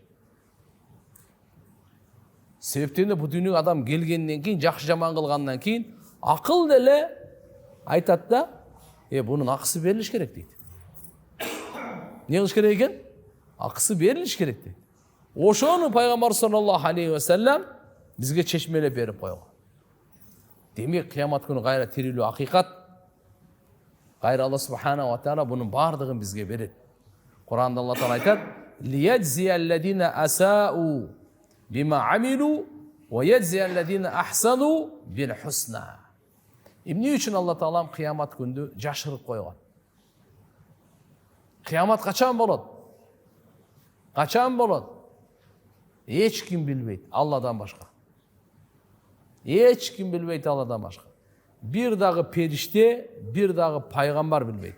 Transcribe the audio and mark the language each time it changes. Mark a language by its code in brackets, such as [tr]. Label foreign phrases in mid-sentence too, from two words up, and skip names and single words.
[ky] Себептен бу дүйнөгө адам келгенден кийин, жакшы жаман кылгандан кийин акыл деле айтат да, бунун акысы берилиш керек дейт. Не кылыш керек экен? Акысы берилиш керек дейт. Ошону Пайгамбар [ar] صلى الله عليه وسلم [ky] бизге чечмелеп берип койгон. Демек кыямат күнү кайра тирилүү акыйкат. Кайра Алла [ar] سبحانه وتعالى [ky] бунун бардыгын бизге берет. Куранда Алла таала айтат: [ar] "ليجزي الذين أساءوا بما عملوا ويجزي الذين أحسنوا بالحسنى." [ky] Эмне үчүн Алла таалам кыямат күндү жашырып койгон? Кыямат качан болот? Качан болот? Эч ким билбейт Алладан башка. Эч ким билбейт Алладан башка. Бир дагы периште, бир дагы пайгамбар билбейт.